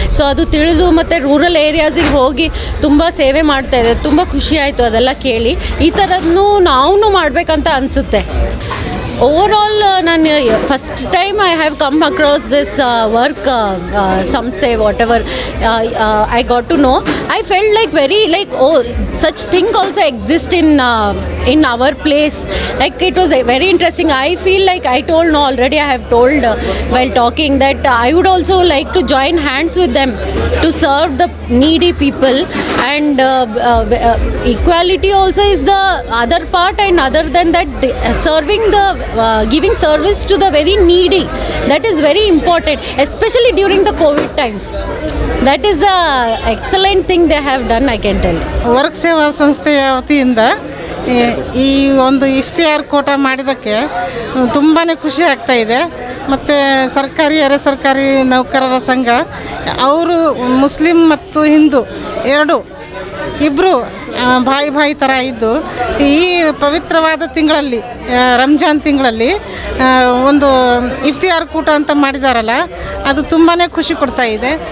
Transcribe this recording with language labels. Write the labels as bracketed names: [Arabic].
[Kannada] So ಅದು ತಿಳಿದು ಮತ್ತು ರೂರಲ್ ಏರಿಯಾಸಿಗೆ ಹೋಗಿ ತುಂಬ ಸೇವೆ ಮಾಡ್ತಾ ಇದ್ದಾರೆ. ತುಂಬ ಖುಷಿ ಆಯಿತು ಅದೆಲ್ಲ ಕೇಳಿ. ಈ ಥರದ್ದು ನಾವು ಮಾಡಬೇಕಂತ ಅನಿಸುತ್ತೆ. [English] Overall ನಾನು first time I have come across this work ಸಂಸ್ಥೆ, whatever I got to know. I felt like very like such thing also exist in our place. Like it was very interesting. I feel like I told already, I have told while talking that I would also like to join hands with them to serve the needy people. And equality also is the other part, and other than that serving the giving service to the very needy, that is very important, especially during the COVID times. That is the excellent thing they have done, I can tell. [Kannada] Work ಸೇವಾ ಸಂಸ್ಥೆಯ ವತಿಯಿಂದ ಈ ಒಂದು ಇಫ್ತಿಯಾರ್ ಕೋಟ ಮಾಡಿದ್ದಕ್ಕೆ ತುಂಬಾ ಖುಷಿ ಆಗ್ತಾ ಇದೆ. ಮತ್ತು ಸರ್ಕಾರಿ ಅರೆ ಸರ್ಕಾರಿ ನೌಕರರ ಸಂಘ ಅವರು ಮುಸ್ಲಿಂ ಮತ್ತು ಹಿಂದೂ ಇಬ್ಬರು ಬಾಯಿ ಥರ ಇದ್ದು ಈ ಪವಿತ್ರವಾದ ತಿಂಗಳಲ್ಲಿ, ರಂಜಾನ್ ತಿಂಗಳಲ್ಲಿ ಒಂದು ಇಫ್ತಿಯಾರ್ ಕೂಟ ಅಂತ ಮಾಡಿದಾರಲ್ಲ, ಅದು ತುಂಬಾ ಖುಷಿ ಕೊಡ್ತಾ ಇದೆ.